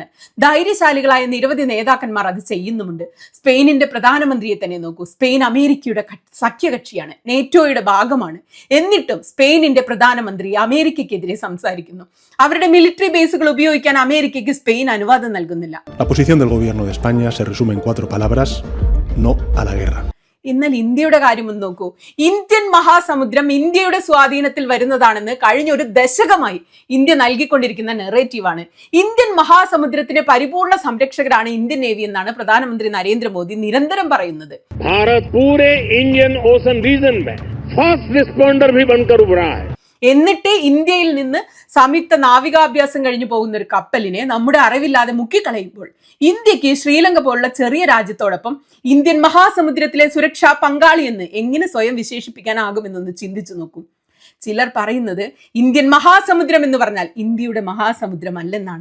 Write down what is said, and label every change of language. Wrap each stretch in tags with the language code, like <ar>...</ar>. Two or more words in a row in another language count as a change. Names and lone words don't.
<ml>ധൈര്യശാലികളായ നിരവധി നേതാക്കന്മാർ അത് ചെയ്യുന്നുമുണ്ട്. സ്പെയിനിന്റെ പ്രധാനമന്ത്രിയെ തന്നെ നോക്കൂ. സ്പെയിൻ അമേരിക്കയുടെ സഖ്യകക്ഷിയാണ്, നേറ്റോയുടെ ഭാഗമാണ്. എന്നിട്ടും സ്പെയിനിന്റെ പ്രധാനമന്ത്രി അമേരിക്കയ്ക്കെതിരെ സംസാരിക്കുന്നു. അവരുടെ</ml> <en>military bases</en> <ml>ഉപയോഗിക്കാൻ അമേരിക്കയ്ക്ക് സ്പെയിൻ അനുവാദം നൽകുന്നില്ല.</ml> <es>La posición del gobierno de España se resume en 4 palabras: no a la guerra.</es> <ml>എന്നാൽ ഇന്ത്യയുടെ കാര്യം ഒന്ന് നോക്കൂ. ഇന്ത്യൻ മഹാസമുദ്രം ഇന്ത്യയുടെ സ്വാധീനത്തിൽ വരുന്നതാണെന്ന് കഴിഞ്ഞ ഒരു ദശകമായി ഇന്ത്യ നൽകിക്കൊണ്ടിരിക്കുന്ന നെറേറ്റീവാണ്. ഇന്ത്യൻ മഹാസമുദ്രത്തിന്റെ പരിപൂർണ സംരക്ഷകരാണ് ഇന്ത്യൻ നേവി എന്നാണ് പ്രധാനമന്ത്രി നരേന്ദ്രമോദി നിരന്തരം പറയുന്നത്.</ml> <hi>भारत पूरे</hi> <en>Indian Ocean Region</en> <hi>में</hi> <en>fast responder</en> <hi>भी बनकर उभरा है.</hi> <ml>എന്നിട്ട് ഇന്ത്യയിൽ നിന്ന് സംയുക്ത നാവികാഭ്യാസം കഴിഞ്ഞു പോകുന്ന ഒരു കപ്പലിനെ നമ്മുടെ അറിവില്ലാതെ മുക്കിക്കളയുമ്പോൾ ഇന്ത്യക്ക് ശ്രീലങ്ക പോലുള്ള ചെറിയ രാജ്യത്തോടൊപ്പം ഇന്ത്യൻ മഹാസമുദ്രത്തിലെ സുരക്ഷാ പങ്കാളി എന്ന് എങ്ങനെ സ്വയം വിശേഷിപ്പിക്കാനാകുമെന്നൊന്ന് ചിന്തിച്ചു നോക്കൂ. ചിലർ പറയുന്നത് ഇന്ത്യൻ മഹാസമുദ്രം എന്ന് പറഞ്ഞാൽ ഇന്ത്യയുടെ മഹാസമുദ്രമല്ലെന്നാണ്.</ml>